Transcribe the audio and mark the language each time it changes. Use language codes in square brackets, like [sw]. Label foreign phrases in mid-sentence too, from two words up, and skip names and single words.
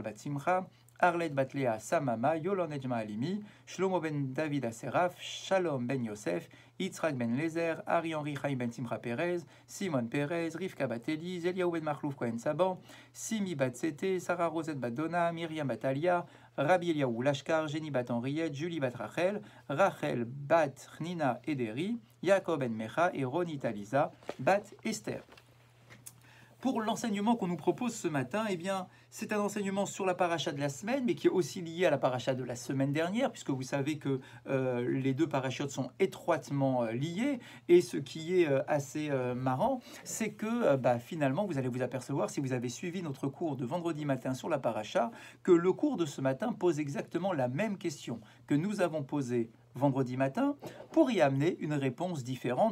[fr] bat Simcha, Arlette bat Léa Samama, Yolon Ejma Alimi, Shlomo ben David Aseraf, Shalom ben Yosef, Yitzhak ben Lezer, Ari Henri Chaim ben Simcha Perez, Simon Perez, Rivka bat Eliz, Eliaou ben Machlouf Cohen Saban, Simi bat Sete, Sarah Rosette bat Donna, Myriam bat Alia, Rabbi Eliaou Lashkar, Jenny bat Henriette, Julie bat Rachel, Rachel bat Nina Ederi, Yaakov ben Mecha et Ronit Aliza bat Esther. Pour l'enseignement qu'on nous propose ce matin, eh bien, c'est un enseignement sur la paracha de la semaine, mais qui est aussi lié à la paracha de la semaine dernière, puisque vous savez que les deux parachiotes sont étroitement liés. Et ce qui est assez marrant, c'est que finalement, vous allez vous apercevoir, si vous avez suivi notre cours de vendredi matin sur la paracha, que le cours de ce matin pose exactement la même question que nous avons posée vendredi matin, pour y amener une réponse différente.